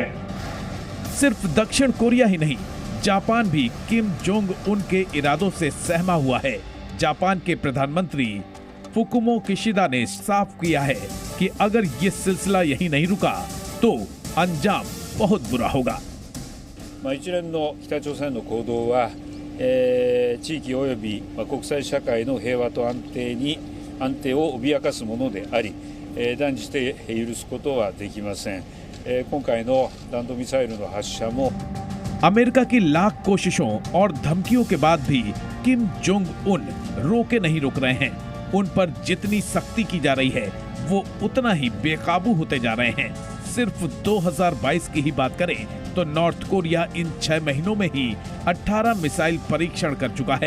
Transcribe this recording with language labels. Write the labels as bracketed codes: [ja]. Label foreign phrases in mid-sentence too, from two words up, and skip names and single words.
[hi] सिर्फ दक्षिण कोरिया ही नहीं, जापान भी किम जोंग उन के इरादों से सहमा हुआ है। जापान के प्रधानमंत्री फुकुमो किशिदा ने साफ किया है कि अगर ये सिलसिला यही नहीं रुका तो अंजाम बहुत बुरा होगा। [ja] 一連の北朝鮮の行動は、地域及び国際社会の平和と安定を脅かすものであり、断じて許すことはできません。今回の弾道ミサイルの発射も [hi] अमेरिका की लाख कोशिशों और धमकियों के बाद भी किम जोंग उन रोके नहीं रुक रहे हैं। उन पर जितनी सख्ती की जा रही है वो उतना ही बेकाबू होते जा रहे हैं। सिर्फ 2022 की ही बात करें तो नॉर्थ कोरिया इन 6 महीनों में ही 18 मिसाइल परीक्षण कर चुका है।